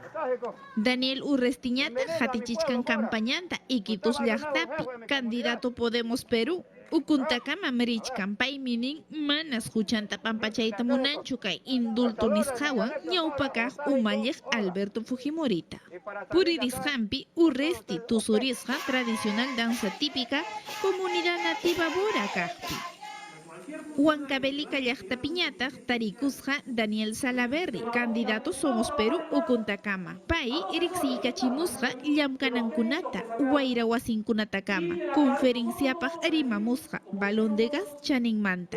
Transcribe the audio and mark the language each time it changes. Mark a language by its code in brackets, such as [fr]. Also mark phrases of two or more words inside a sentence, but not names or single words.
[qu] Daniel Urrestiñata hatichishkan campañanta Iquitos llaqtapi candidato Podemos Perú. Ukuntakama mirichkan payminin manas huchanta pampachayta munanchu kay indulto nisqawan ñawpakaq umalliq Alberto Fujimorita. Puririsqanpi Urresti tusurisqa [es] tradicional danza típica comunidad nativa [qu] Bora kaqpi. Huancavelica llaqtapiñataq tarikusqa Daniel Salaverry, candidato Somos Perú Ukuntakama. Pay riqsiykachimusqa llamkanankunata, wayra wasinkunatakama, conferenciapaq rimamusqa, [es] balón de gas [qu] chaninmanta.